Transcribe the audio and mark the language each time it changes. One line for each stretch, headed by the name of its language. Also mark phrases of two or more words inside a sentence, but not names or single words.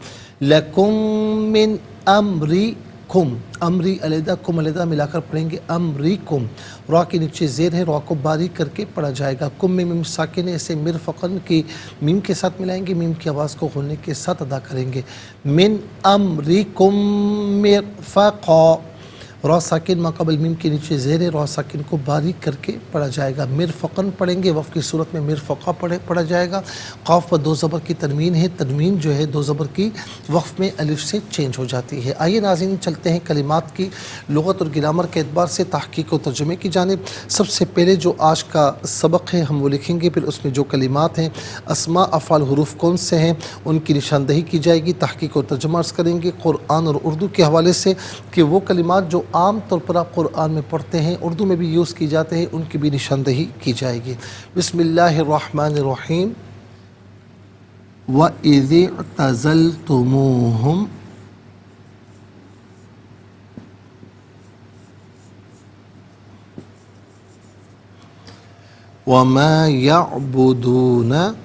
Arabic: لکم من امریکم،
Urdu: امری علیحدہ کم علیحدہ ملا کر پڑھیں گے امریکم، را کے نیچے زیر ہے، را کو باریک کر کے پڑھا جائے گا، کم میں میم ساکن سے مرفقن کی میم کے ساتھ ملائیں گے، میم کی آواز کو غنّے کے ساتھ ادا کریں گے،
Arabic: من امریکم مرفقا،
Urdu: را ساکن ما قبل میم کے نیچے زیر ہے، را ساکن کو باریک کر کے پڑھا جائے گا، مرفقن پڑھیں گے، وقف کی صورت میں مرفقا پڑھا جائے گا، قاف پر دو زبر کی تنوین ہے، تنوین جو ہے دو زبر کی وقف میں الف سے چینج ہو جاتی ہے۔ آئیے ناظرین چلتے ہیں کلمات کی لغت اور گرامر کے اعتبار سے تحقیق و ترجمے کی جانب۔ سب سے پہلے جو آج کا سبق ہے ہم وہ لکھیں گے، پھر اس میں جو کلمات ہیں اسماء افعال حروف کون سے ہیں ان کی نشاندہی کی جائے گی، تحقیق و ترجمہ عرض کریں گے قرآن اور اردو کے حوالے سے کہ وہ کلمات جو عام طور پر آپ قرآن میں پڑھتے ہیں اردو میں بھی یوز کی جاتے ہیں ان کی بھی نشاندہی کی جائے گی۔
Arabic: بسم اللہ الرحمن الرحیم۔ وَإِذِ اعْتَزَلْتُمُوهُمْ وَمَا يَعْبُدُونَ